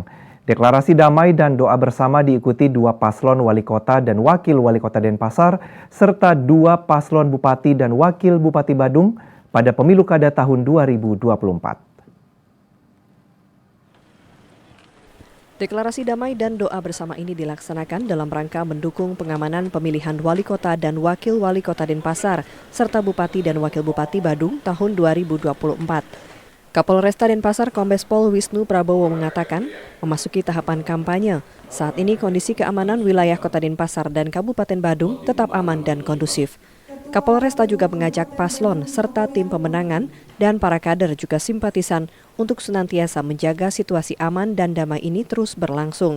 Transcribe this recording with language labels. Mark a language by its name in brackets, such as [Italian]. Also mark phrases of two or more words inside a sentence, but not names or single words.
[Indonesian] Deklarasi damai dan doa bersama diikuti 2 paslon wali kota dan wakil wali kota Denpasar serta 2 paslon bupati dan wakil bupati Badung pada pemilu kada tahun 2024. Deklarasi damai dan doa bersama ini dilaksanakan dalam rangka mendukung pengamanan pemilihan wali kota dan wakil wali kota Denpasar serta bupati dan wakil bupati Badung tahun 2024. Kapolresta Denpasar Kombes Pol Wisnu Prabowo mengatakan memasuki tahapan kampanye. Saat ini kondisi keamanan wilayah Kota Denpasar dan Kabupaten Badung tetap aman dan kondusif. Kapolresta juga mengajak paslon serta tim pemenangan dan para kader juga simpatisan untuk senantiasa menjaga situasi aman dan damai ini terus berlangsung.